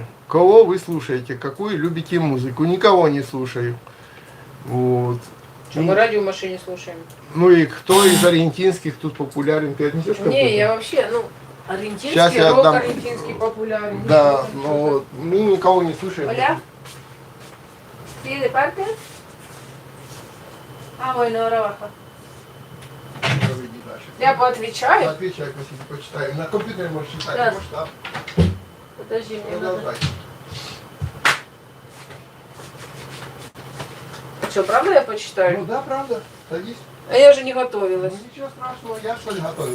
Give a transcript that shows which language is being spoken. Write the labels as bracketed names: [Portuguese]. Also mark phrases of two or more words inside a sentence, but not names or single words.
[Russian] Кого вы слушаете? Какую любите музыку? Никого не слушаю. Вот. Что, мы радио в машине слушаем? Ну и кто из аргентинских тут популярен? Ты отнесешь какой-то? Не, я вообще, Сейчас аргентинский я рок отдам. аргентинский популярен. Да, но мы никого не слушаем. [Spanish] Hola. ¿Sí, de parte? Ah, bueno, ahora baja. [Russian] дальше. Я поотвечаю. Отвечай, Василий, почитаем. На компьютере можешь читать, Да. можешь там. Подожди, мне надо. Продолжай. Что, правда я почитаю? Ну да, правда. Садись. А я же не готовилась. Ну, ничего страшного, я что ли готовился.